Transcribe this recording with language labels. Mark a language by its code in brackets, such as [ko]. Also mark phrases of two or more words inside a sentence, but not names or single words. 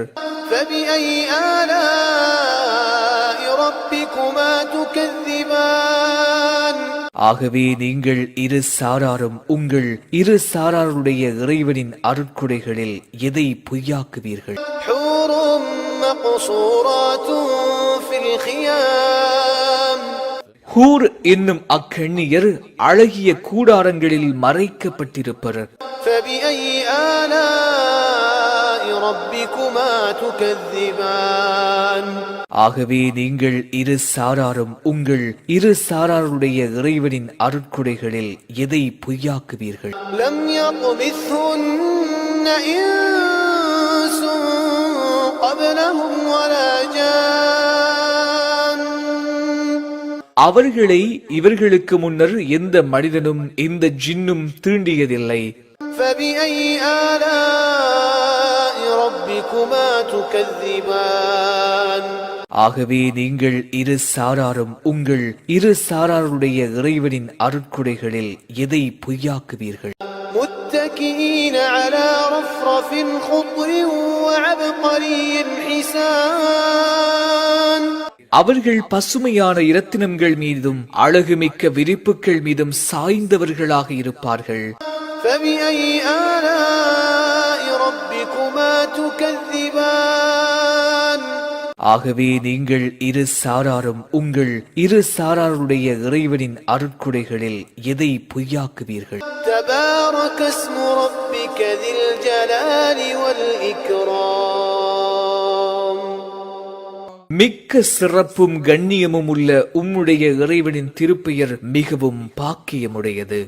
[ar] فبأي آلاء ربكما تكذبان [ta] ஆகவே நீங்கள் இரு சாராரும் உங்கள் இரு சாராருடைய இறைவனின் அருட்கொடைகளில் எதை பொய்யாக்குவீர்கள்? [ar] حور مقصورات في الخيام [ta] ஹூர் என்னும் அக்கண்ணியர் அழகிய கூடாரங்களில் மறைக்கப்பட்டிருப்பர். [ar] فبأي آلاء ربكما تكذبان [ta] ஆகவே நீங்கள் இரு சாராரும் உங்கள் இரு சாராருடைய இறைவனின் அருட்கொடைகளில் எதை பொய்யாக்குவீர்கள்? [ar] لم يطمثهن إنس قبلهم ولا جان [ta] அவர்களை இவர்களுக்கு முன்னர் எந்த மனிதனும் எந்த ஜின்னும் தீண்டியதில்லை. [ar] فبأي آلاء ربكما تكذبان [ta] ஆகவே நீங்கள் இரு சாராரும் உங்கள் இரு சாராருடைய இறைவனின் அருட்கொடைகளில் எதை பொய்யாக்குவீர்கள்? [ar] متكئين على رفرف خضر وعبقري حسان [ta] அவர்கள் பசுமையான இரத்தினங்கள் மீதும் அழகுமிக்க விரிப்புகள் மீதும் சாய்ந்தவர்களாக இருப்பார்கள். [ar] فبأي آلاء ربكما تكذبان [ta] ஆகவே நீங்கள் இரு சாராரும் உங்கள் இரு சாராருடைய இறைவனின் அருட்கொடைகளில் எதை பொய்யாக்குவீர்கள்? [ar] تبارك اسم ربك ذي الجلال والإكرام [ta] மிக்க சிறப்பும் கண்ணியமும் உள்ள உம்முடைய இறைவனின் திருப்பெயர் மிகவும் பாக்கியமுடையது.